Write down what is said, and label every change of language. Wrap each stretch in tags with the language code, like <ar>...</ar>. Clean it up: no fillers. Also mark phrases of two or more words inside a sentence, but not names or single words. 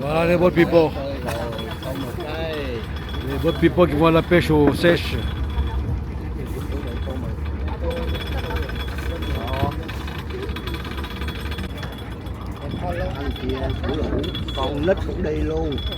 <fr>les</fr> <en>boat people.</en> <fr>Les</fr> <en>boat people</en> <fr>qui vont à la pêche aux sèches.</fr> <vi>Con nít cũng đi luôn.</vi>